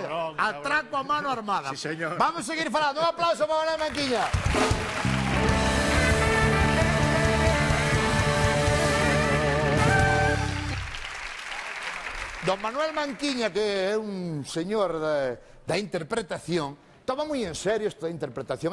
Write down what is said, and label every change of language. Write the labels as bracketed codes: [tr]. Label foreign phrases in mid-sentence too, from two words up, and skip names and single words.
[es] Cabrón, Atraco a mano armada. Sí, señor. [gl] Vamos a seguir falando. Un aplauso para Manuel Manquiña. Don Manuel Manquiña, que é un señor da interpretación, toma moi en serio esta interpretación.